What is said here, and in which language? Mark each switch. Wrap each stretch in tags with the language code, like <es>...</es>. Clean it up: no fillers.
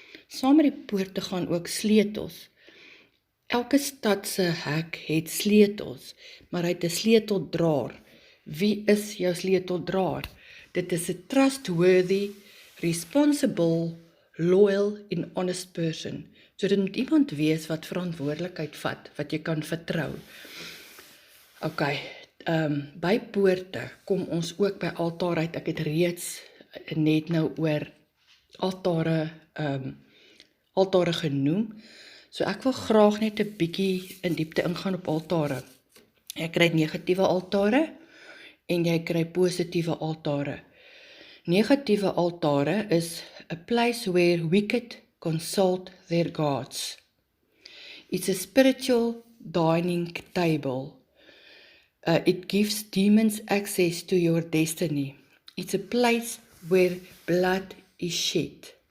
<af>Saam met die poorte gaan ook sleutels. Elke stad se hek het sleutels, maar hy het 'n sleuteldraer. Wie is jou sleuteldraer? Dit is 'n</af> <en>trustworthy, responsible, loyal</en> <af>en</af> <en>honest person.</en> <af>So dit moet iemand wees wat verantwoordelikheid vat, wat jy kan vertrou. Ok, by poorte kom ons ook by altaar uit. Ek het reeds net nou oor altare genoem. So ek wil graag net 'n bietjie in diepte ingaan op altare. Jy kry negatiewe altare en jy kry positiewe altare. Negatiewe altare</af> <en>is a place where wicked consult their gods. It's a spiritual dining table. It gives demons access to your destiny. It's a place where blood is shed.</en>